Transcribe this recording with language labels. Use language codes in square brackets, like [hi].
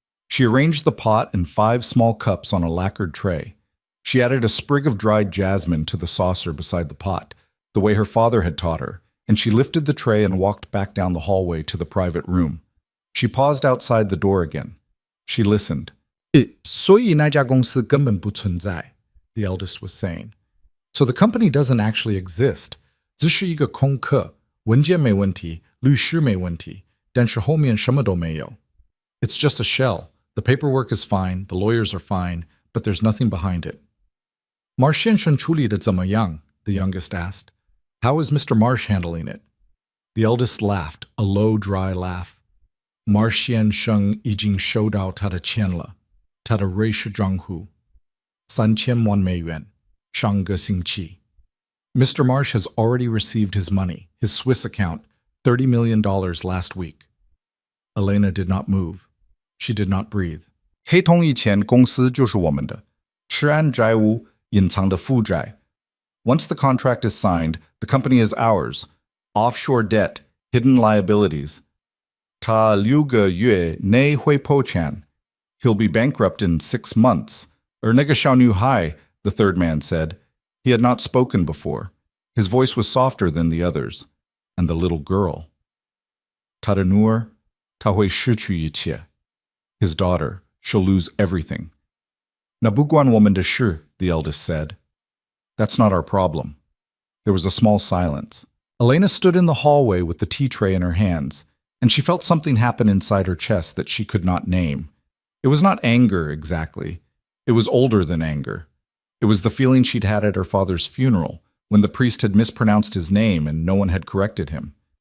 [en] She arranged the pot in 5 small cups on a lacquered tray. She added a sprig of dried jasmine to the saucer beside the pot, the way her father had taught her, and she lifted the tray and walked back down the hallway to the private room. She paused outside the door again. She listened. [zh] 所以那家公司根本不存在, [en] the eldest was saying. So the company doesn't actually exist. [zh] 只是一个空壳，文件没问题，律师没问题，但是后面什么都没有. [en] It's just a shell. The paperwork is fine, the lawyers are fine, but there's nothing behind it. [zh] Marsh先生处理得怎么样? [en] The youngest asked. How is Mr. Marsh handling it? The eldest laughed, a low, dry laugh. [zh] Marsh先生已经收到他的钱了，他的瑞士账户3000万美元，上个星期。 [en] Mr. Marsh has already received his money, his Swiss account, $30 million last week. Elena did not move. She did not breathe. [zh] 黑通以前公司就是我们的，吃安债务，隐藏的负债。 [en] Once the contract is signed, the company is ours. Offshore debt, hidden liabilities. [zh] 他6个月内会破产. [en] He'll be bankrupt in 6 months. [zh] 而那个小女孩, [en] the third man said. He had not spoken before. His voice was softer than the others. And the little girl. [zh] 他的女儿，她会失去一切. [en] His daughter, she'll lose everything. [zh] 那不关我们的事, [en] the eldest said. That's not our problem. There was a small silence. Elena stood in the hallway with the tea tray in her hands, and she felt something happen inside her chest that she could not name. It was not anger, exactly. It was older than anger. It was the feeling she'd had at her father's funeral, when the priest had mispronounced his name and no one had corrected him.